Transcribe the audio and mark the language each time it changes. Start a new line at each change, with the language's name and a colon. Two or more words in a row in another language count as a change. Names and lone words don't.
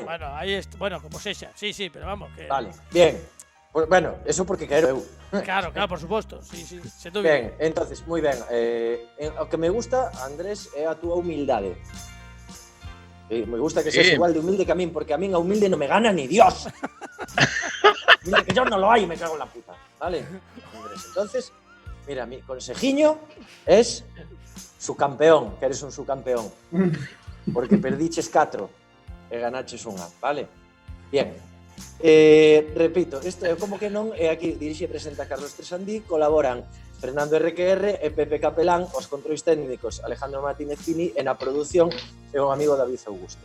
Spanish: bueno, ahí está. Bueno,
Galician: como sexa.
Spanish: Sí, pero vamos. Que... Vale, bien. Pues, bueno, eso porque
Galician: quero eu. Claro, por suposto.
Spanish: Sí, se tú bien.
Galician: Ben, entonces, moi ben. O que me gusta, Andrés, é a túa humildade. Me gusta que seas igual de humilde que a min, porque a min a humilde non me gana ni Dios.
Spanish: Mira, que yo no lo hay, me cago en la puta. Vale, Andrés, entonces, mira, mi consejiño es subcampeón, que eres un subcampeón.
Galician: Porque perdiches 4 e ganaches unha, vale?
Spanish: Bien.
Galician: Repito, isto é Como que non, e aquí dirixe e presenta Carlos Tresandí, colaboran Fernando RQR e Pepe Capelán, os controis técnicos Alejandro Martínez Pini, e na produción e un amigo David Augusto.